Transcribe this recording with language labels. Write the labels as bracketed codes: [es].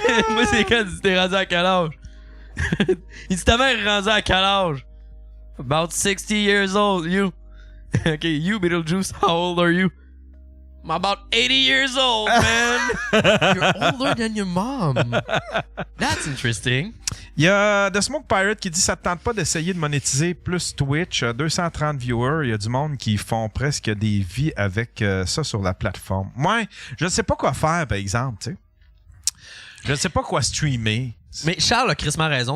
[fr] Moi, c'est quand tu t'es rendu à quel âge? Il dit ta mère est rendue à quel âge? [en] About 60 years old, you. Okay, you, Beetlejuice, how old are you? I'm about 80 years old, man. You're older than your mom. That's interesting. [fr] Il y a The Smoke Pirate qui dit ça te tente pas d'essayer de monétiser plus Twitch, 230 viewers, il y a du monde qui font presque des vies avec ça sur la plateforme. Moi, je ne sais pas quoi faire, par exemple, tu sais. Je ne sais pas quoi streamer. Mais Charles a crissement raison.